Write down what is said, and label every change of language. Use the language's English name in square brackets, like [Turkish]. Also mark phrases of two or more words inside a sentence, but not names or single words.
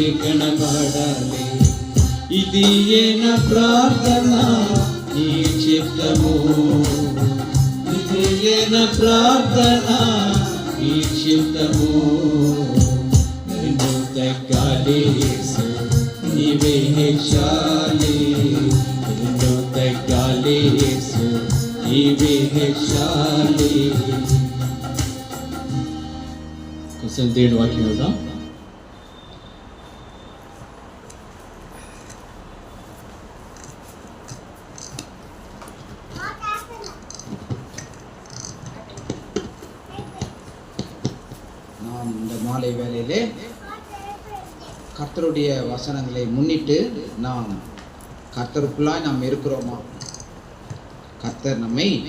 [Telugu] కనబడాలి ఇది ఏన ప్రార్థన నీ చిత్తము ఇది ఏన ప్రార్థన నీ చిత్తము నేను తగ్గాలి యేసు నీవే హెచ్చాలి నేను తగ్గాలి యేసు నీవే హెచ్చాలి కొంచెం దేవుడి వాక్యం వెళ్దాం [Tamil] நாம் இந்த மாலை வேளையிலே கர்த்தருடைய வசனங்களை முன்னிட்டு நாம் கர்த்தருக்குள்ளாய் நாம் இருக்கிறோமா கர்த்தர் நம்மை